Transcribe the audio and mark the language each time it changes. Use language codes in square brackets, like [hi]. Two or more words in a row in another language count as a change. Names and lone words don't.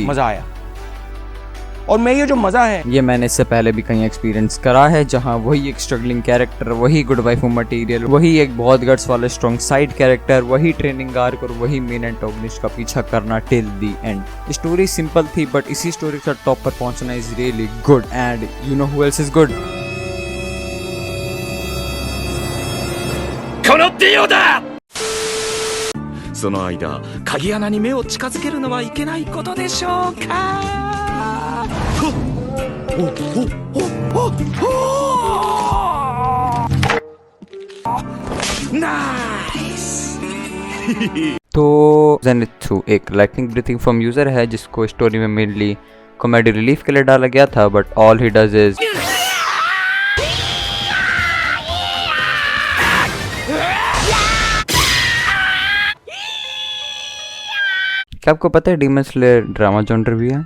[hi] मज़ा आया और मैं ये जो मज़ा है ये मैंने इससे पहले भी कहीं एक्सपीरियंस करा है, जहाँ वही एक [en] struggling character, [hi] वही [en] good wife material, [hi] वही एक बहुत गट्स वाला [en] strong side character, [hi] वही [en] training arc [hi] और वही [en] main antagonist [hi] का पीछा करना [en] till the end. story simple थी बट [hi] इसी स्टोरी के साथ टॉप पर पहुंचना [en] is really good and you know who else is good. [ja] このディオだ。その間鍵穴に目を近づけるのはいけないことでしょうか。नाइस। [hi] तो जेनित्सु एक [en] lightning breathing form user [hi] है जिसको स्टोरी में [en] mainly comedy relief [hi] के लिए डाला गया था [en] but all he does [hi] इज क्या आपको पता है डीमन स्लेयर [en] drama genre [hi] भी है।